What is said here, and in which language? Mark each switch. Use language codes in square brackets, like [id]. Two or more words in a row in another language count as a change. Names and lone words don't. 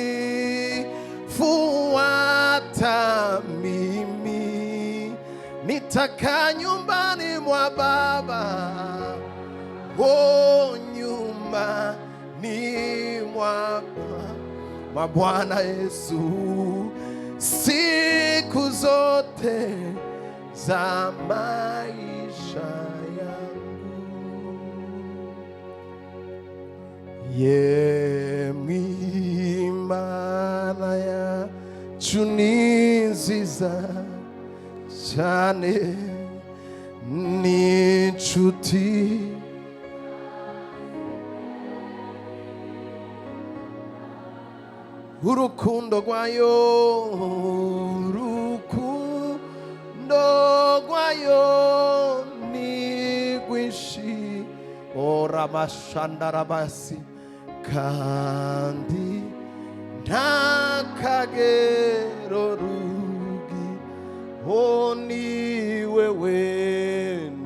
[sw] fuata mimi, nitaka nyumbani mwa Baba, nyumbani mwa Bwana Yesu siku zote za maisha yangu. [rw] Yemwe Imana yacu ni nziza cyane, ni inshuti urukundo rwayo ni rwinshi, ora mashandarabasi kandi nta kagero rugi ho ni wewe